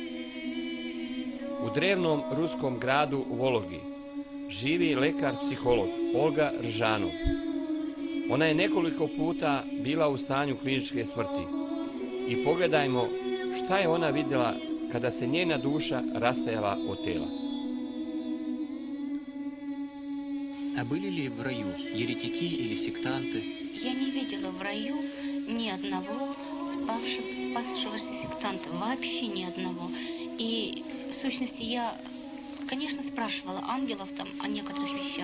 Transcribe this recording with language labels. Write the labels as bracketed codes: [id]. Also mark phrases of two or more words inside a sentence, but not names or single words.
[sr] U drevnom ruskom gradu Vologi živi lekar-psiholog Olga Ržanov. Ona je nekoliko puta bila u stanju kliničke smrti. I pogledajmo šta je ona vidjela kada se njena duša rastajala od tela. [ru] А были ли в раю еретики или сектанты? Я не видела в раю ни одного спасшегося сектанта, вообще ни одного. И в сущности я, конечно, спрашивала ангелов там о некоторых вещах.